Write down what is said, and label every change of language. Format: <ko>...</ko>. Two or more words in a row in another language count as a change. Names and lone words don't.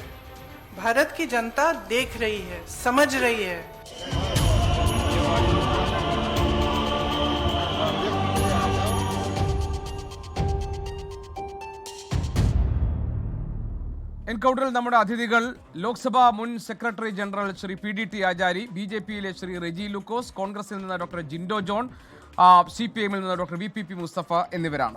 <hi>भारत की जनता देख रही है, समझ रही है.</hi> <ml>എൻകൗണ്ടറിൽ നമ്മുടെ അതിഥികൾ ലോക്സഭാ മുൻ സെക്രട്ടറി ജനറൽ ശ്രീ PDT ആചാരി, BJPയിലെ ശ്രീ റെജി ലൂക്കോസ്, കോൺഗ്രസിൽ നിന്ന് ഡോക്ടർ ജിൻഡോ ജോൺ, CPIഎമ്മിൽ നിന്ന് ഡോക്ടർ VPP മുസ്തഫ എന്നിവരാണ്.</ml>